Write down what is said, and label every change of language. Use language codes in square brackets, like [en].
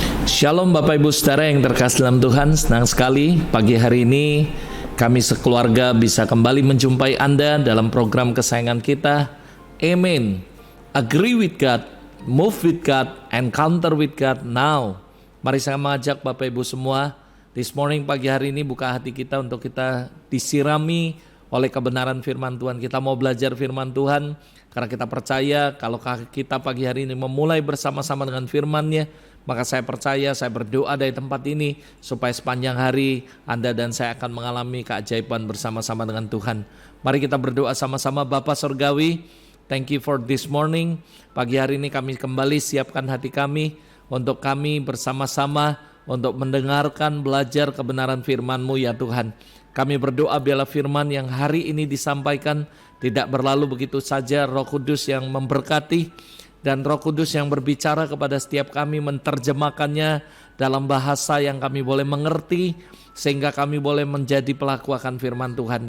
[id] Shalom Bapak Ibu Saudara yang terkasih dalam Tuhan. Senang sekali pagi hari ini kami sekeluarga bisa kembali menjumpai Anda dalam program kesayangan kita, Amen. [en] Agree with God, move with God, encounter with God now. [id] Mari saya mengajak Bapak Ibu semua, [en] this morning [id] pagi hari ini buka hati kita untuk kita disirami oleh kebenaran firman Tuhan. Kita mau belajar firman Tuhan karena kita percaya kalau kita pagi hari ini memulai bersama-sama dengan firman-Nya, maka saya percaya, saya berdoa dari tempat ini supaya sepanjang hari Anda dan saya akan mengalami keajaiban bersama-sama dengan Tuhan. Mari kita berdoa sama-sama. [en] Bapa Surgawi, thank you for this morning. [id] Pagi hari ini kami kembali siapkan hati kami untuk kami bersama-sama untuk mendengarkan, belajar kebenaran firman-Mu ya Tuhan. Kami berdoa biarlah firman yang hari ini disampaikan tidak berlalu begitu saja. Roh Kudus yang memberkati dan Roh Kudus yang berbicara kepada setiap kami, menerjemahkannya dalam bahasa yang kami boleh mengerti, sehingga kami boleh menjadi pelaku akan firman Tuhan.